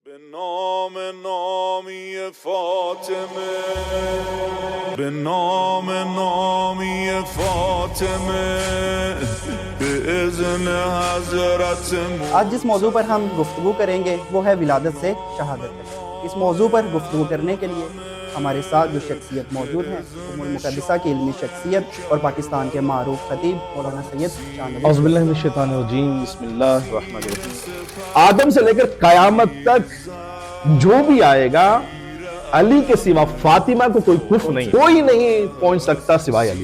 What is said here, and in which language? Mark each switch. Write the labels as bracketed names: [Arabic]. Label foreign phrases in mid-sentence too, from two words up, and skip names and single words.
[Persian] به نام نامی فاطمه به نام نامی فاطمه به اذن حضرت [Urdu] آج جس موضوع پر ہم گفتگو کریں گے وہ ہے ولادت سے شہادت تک۔ اس موضوع پر گفتگو کرنے کے لیے ہمارے ساتھ جو شخصیت موجود ہیں ام المقدسہ کی علمی شخصیت اور پاکستان کے معروف خطیب مولانا سید چاندنی۔ [Arabic] اعوذ باللہ من الشیطان الرجیم، بسم اللہ الرحمن الرحیم۔ [Urdu] آدم سے لے کر قیامت تک جو بھی آئے گا علی کے سوا فاطمہ کو کوئی کف نہیں، کوئی نہیں پہنچ سکتا سوائے علی۔